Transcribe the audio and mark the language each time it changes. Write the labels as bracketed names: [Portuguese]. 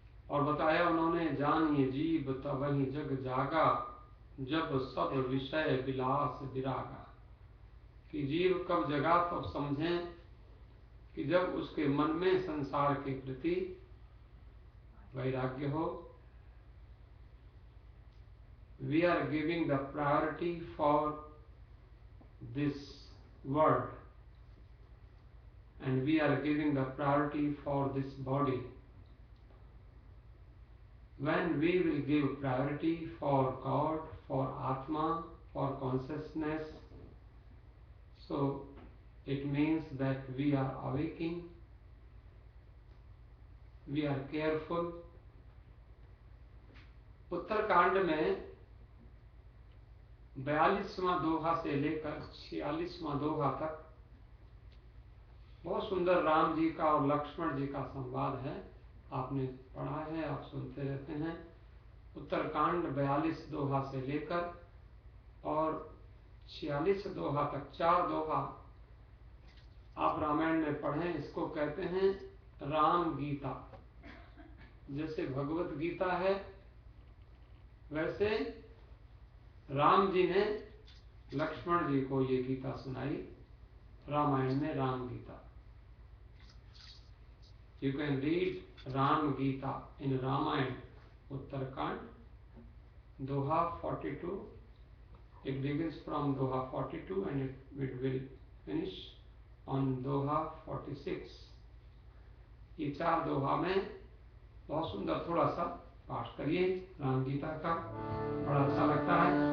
[Hindi] और बताया उन्होंने, जानिए जीव तब वही जग जागा, जब सब विषय विलास विरागा। कि जीव कब जगा तब समझें कि जब उसके मन में संसार के प्रति वैराग्य हो। [English] We are giving the priority for this world and we are giving the priority for this body. When we will give priority for God, for Atma, for consciousness, so it means that we are awaking, we are careful. [Hindi] Uttarkand में 42वां दोहा से लेकर 46वां दोहा तक बहुत सुंदर राम जी का और लक्ष्मण जी का संवाद है। आपने पढ़ा है, आप सुनते रहते हैं। उत्तरकांड 42 दोहा से लेकर और 46 दोहा तक, 4 दोहा आप रामायण में पढ़ें। इसको कहते हैं राम गीता। जैसे भगवत गीता है, वैसे राम जी ने लक्ष्मण जी को ये गीता सुनाई, रामायण में Ram Gita. [English] You can read Ram Gita in Ramayan, Uttarkand, दोहा 42. It begins from दोहा 42 and it will finish on दोहा 46. [Hindi] ये 4 दोहा में बहुत सुंदर, थोड़ा सा पाठ करिए राम गीता का, बड़ा अच्छा लगता है।